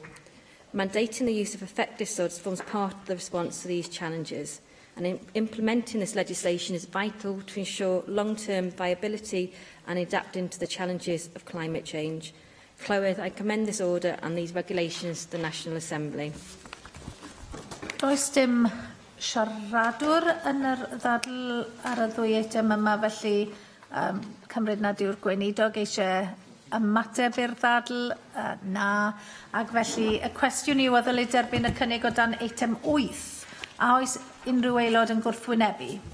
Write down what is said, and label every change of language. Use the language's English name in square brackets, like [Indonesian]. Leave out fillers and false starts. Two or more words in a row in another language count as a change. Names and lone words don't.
[English] Mandating the use of effective SUDS forms part of the response to these challenges, and implementing this legislation is vital to ensure long-term viability and adapting to the challenges of climate change. Clywed, I commend this order and these regulations to the National Assembly. [Welsh] Does dim siaradwr yn yr ddadl ar y ddwy eitem yma, felly cymryd nad yw'r gweinidog eisiau ymateb i'r ddadl, na, ac felly y cwestiwn yw o ddylai derbyn y cynnig o dan eitem 8, a oes unrhyw aelod yn gwrthwynebu.